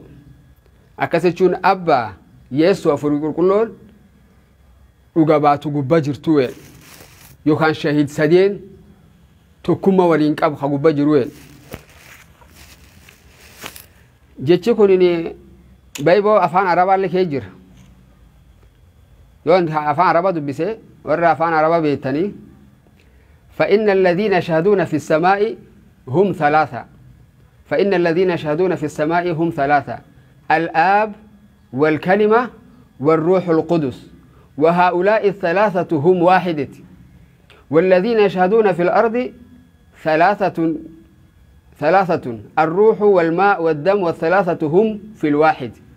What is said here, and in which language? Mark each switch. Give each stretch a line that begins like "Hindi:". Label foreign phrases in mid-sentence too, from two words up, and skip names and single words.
Oromo: Akkas jechuun abba Yeesoo afur qulqulloon dhuga baatu gubbaa jirtu yookaan shahid sadeen tokkummaa waliin qabu ha gubbaa jiru. Jechi kun Baayiboo afaan Arabaallee kee jira. Yoon afaan Arabaa dubbise warra afaan Arabaa beektanii
Arabic: فإن الذين يشهدون في السماء هم ثلاثة. فإن الذين يشهدون في السماء هم ثلاثة الآب والكلمة والروح القدس وهؤلاء الثلاثة هم واحدة. والذين يشهدون في الأرض ثلاثة الروح والماء والدم والثلاثة هم في الواحد.